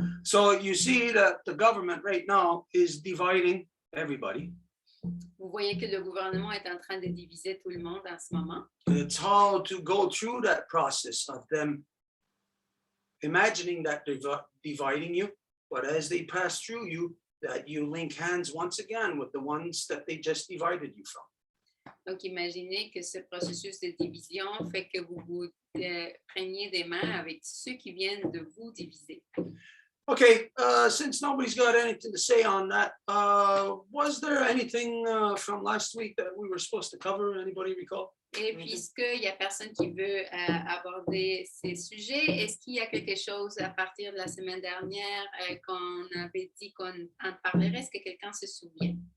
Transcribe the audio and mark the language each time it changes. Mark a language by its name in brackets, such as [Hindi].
[English] So you see that the government right now is dividing everybody. [French] Vous voyez que le gouvernement est en train de diviser tout le monde en ce moment. [English] It's how to go through that process of them imagining that they're dividing you, but as they pass through you, that you link hands once again with the ones that they just divided you from. [French] Donc, imaginez que ce processus de division fait que vous vous preniez des mains avec ceux qui viennent de vous diviser. [English] Okay, since nobody's got anything to say on that, was there anything from last week that we were supposed to cover? Anybody recall? [French] Et puisqu'il n'y a personne qui veut aborder ces sujets, est-ce qu'il y a quelque chose à partir de la semaine dernière qu'on avait dit qu'on en parlerait? Est-ce que quelqu'un se souvient?